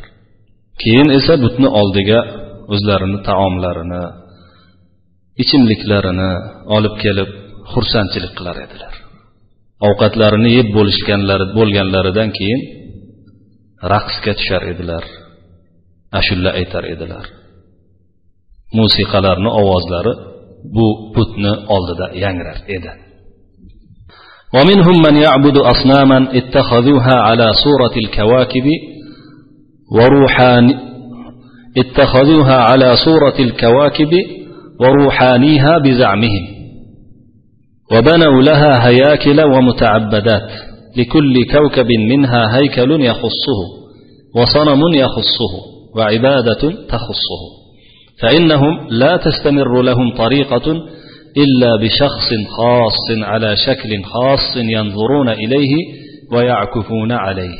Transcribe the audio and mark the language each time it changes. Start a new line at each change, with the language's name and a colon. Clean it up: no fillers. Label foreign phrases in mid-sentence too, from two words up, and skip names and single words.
Uzbek: Keyin esa butni oldiga o'zlarini taomlarini, ichimliklarini olib kelib xursandchilik qilar edilar. Ovqatlarini yeb bo'lganlaridan keyin raqsga tushar edilar, ashulla aytar edilar. Musiqalarning ovozlari bu butni oldida yangrar edi.
Arabic: ومنهم من يعبد أصناما اتخذوها على صورة الكواكب وروحانيتها بزعمهم. وبنوا لها هياكل ومتعبدات، لكل كوكب منها هيكل يخصه وصنم يخصه وعبادة تخصه، فإنهم لا تستمر لهم طريقة إلا بشخص خاص على شكل خاص ينظرون إليه ويعكفون عليه.